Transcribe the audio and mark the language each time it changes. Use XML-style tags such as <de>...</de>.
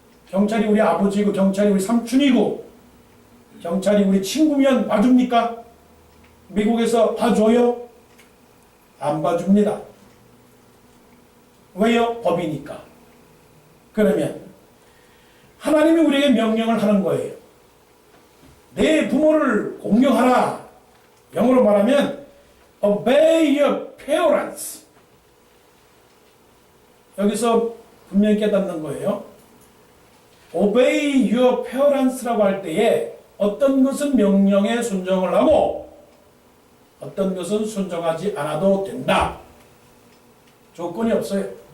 <ko>경찰이 우리 아버지고, 경찰이 우리 삼촌이고, 경찰이 우리 친구면 봐줍니까? 미국에서 봐줘요? 안 봐줍니다. 왜요? 법이니까. 그러면 하나님이 우리에게 명령을 하는 거예요. 내 부모를 공경하라. 영어로 말하면</ko> <en>obey your parents.</en> <ko>여기서 분명히 깨닫는 거예요.</ko> <en>obey your parents</en> <ko>라고 할 때에 어떤 것은 명령에 순종을 하고 어떤 것은 순종하지 않아도 된다. 조건이 없어요.</ko>